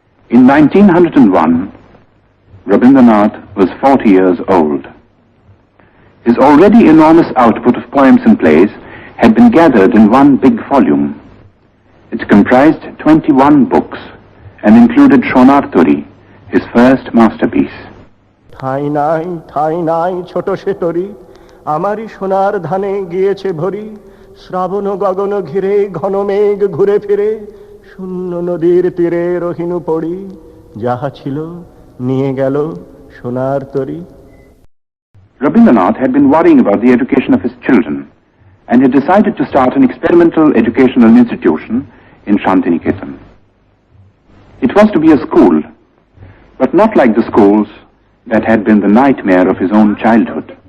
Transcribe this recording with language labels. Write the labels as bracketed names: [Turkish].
[English] In 1901, Rabindranath was 40 years old. His already enormous output of poems and plays had been gathered in one big volume. It comprised 21 books and included Shonarturi, his first masterpiece. [Bangla] ঠাই নাই ছোট সে তরি আমারই সোনার ধানে গিয়েছে ভরি শ্রাবণ গগন ঘিরে ঘন মেঘ ঘুরে ফিরে শূন্য নদীর তীরে রহিনু পড়ি যাহা ছিল নিয়ে গেল সোনার তরি. [English] Rabindranath had been worrying about the education of his children and had decided to start an experimental educational institution in Shantiniketan. It was to be a school, but not like the schools that had been the nightmare of his own childhood.